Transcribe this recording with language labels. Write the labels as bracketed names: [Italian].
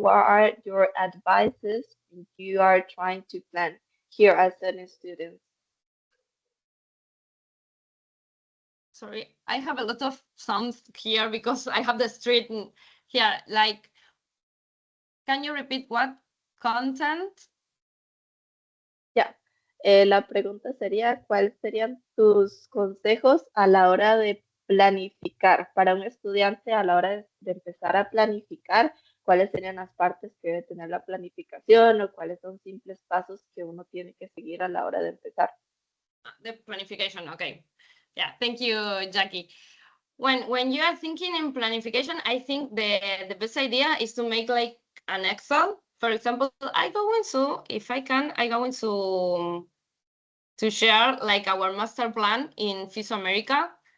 [English] What are your advices if you are trying to plan here as a student? Sorry, I have a lot of sounds here because I have the street here. Like, can you repeat what content? [Spanish] Ya, la pregunta sería, ¿cuáles serían tus consejos a la hora de planificar para un estudiante a la hora de empezar a planificar? ¿Cuáles serían las partes que debe tener la planificación o cuáles son simples pasos que uno tiene que seguir a la hora de empezar? [English] The planification. Okay. Yeah. Thank you, Jackie. When you are thinking in planification, I think the best idea is to make like an Excel. For example, I go into, if I can, I go into to share like our master plan in FISU America.